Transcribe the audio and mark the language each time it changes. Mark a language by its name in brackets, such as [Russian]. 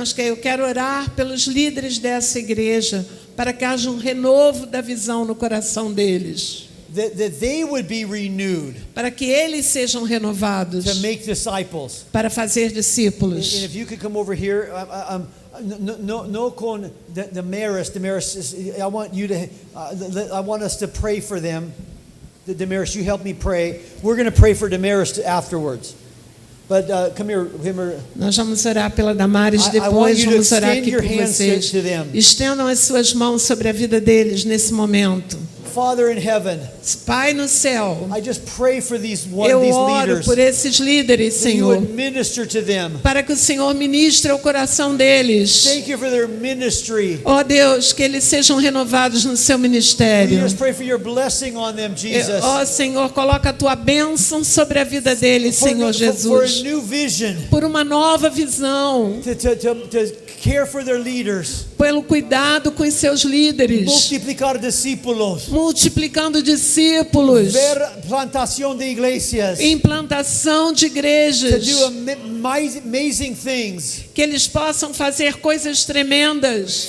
[Portuguese] Eu quero orar pelos líderes dessa igreja para que haja um renovo da visão no coração deles. [English] That they would be renewed. [Portuguese] Para que eles sejam renovados. [English] To make disciples. [Portuguese] Para fazer discípulos. [English] And if you could come over here, [Spanish] no con [English] Damaris. I want you to. I want us to pray for them. Damaris, you help me pray. We're going to pray for Damaris afterwards. But come here. [Portuguese] Nós vamos orar pela Damaris depois. Vamos orar aqui por vocês. Estendam as suas mãos sobre a vida deles nesse momento. [English] Father in heaven, [Portuguese] Pai no céu, [English] I just pray for these [Portuguese] eu oro [English] leaders, [Portuguese] por esses líderes, Senhor, [English] minister to them. [Portuguese] Para que o Senhor ministre ao coração deles. [English] Thank you for their ministry. [Portuguese] Ó Deus, que eles sejam renovados no seu ministério. [English] We just pray for your blessing on them, Jesus. [Portuguese] Ó Senhor, coloca a tua bênção sobre a vida deles, Senhor Jesus. [English] For a new vision. [Portuguese] Por uma nova visão. [English] To care for their leaders. [Portuguese] Pelo cuidado com os seus líderes. [Spanish] Multiplicar discípulos. [Portuguese] Multiplicando discípulos. Ver plantação de igrejas. Implantação de igrejas. [English] To do amazing things. [Portuguese] Que eles possam fazer coisas tremendas.